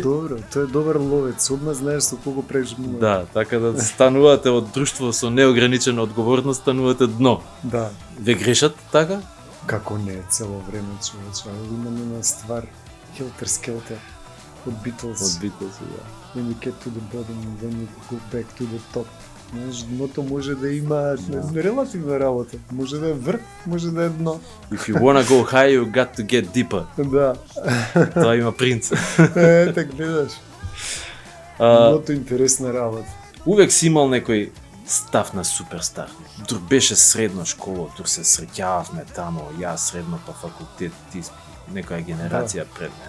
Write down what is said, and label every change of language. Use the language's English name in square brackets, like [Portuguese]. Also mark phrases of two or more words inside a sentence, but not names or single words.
[Macedonian] тоа е добро, тоа е добар ловец, одма знаеш со кого прежмува. Да, така да станувате од друштво со неограничена одговорност, станувате дно. Да. Ве грешат така? Како не, цело време човече. Имаме една ствар, Helter Skelter, од Beatles. Од Beatles, да. [English] When you get to the bottom, then you go back to the top. [Macedonian] Знаеш, дното може да има релативна работа. Може да е врв, може да е дно. [English] If you wanna go high, you got to get deeper. [Macedonian] Да. Тоа има принц. Така гледаш. Дното интересна работа. Увек си имал некој став на суперстар. Дур беше средна школа, дур се среќававме тамо, јас средно па факултет, ти некоја генерација пред мене.